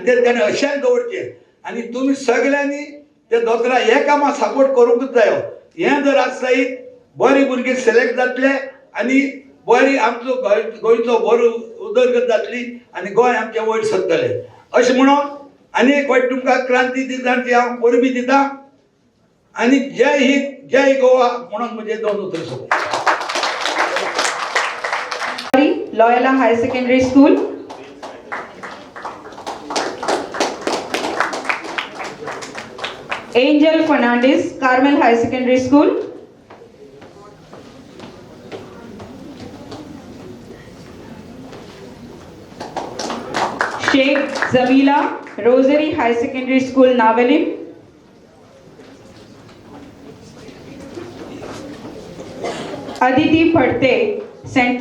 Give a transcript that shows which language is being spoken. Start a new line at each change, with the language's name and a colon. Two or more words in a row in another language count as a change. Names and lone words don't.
Konkani: ते ताणें अशेंच दवरचें आनी तुमी सगळ्यांनी ते दोतोरा हे कामां सपोर्ट करूंकच जायो हें जर आसत बरे भुरगे सिलेक्ट जातले आनी बरी आमचो गोंयचो बरो उदरगत जातली आनी गोंय आमचें वयर सरतलें अशें म्हणून आनी एक फावट तुमकां क्रांती दिसाची हांव परबी दिता आनी जय हिंद जय गोवा म्हणून म्हजे 2 उतर सोंपता
English: Loyola High Secondary School, Angel Fernandez, Carmel High Secondary School, Sheikh Zamila, Rosary High Secondary School, Navalim, Aditi Phadte, St.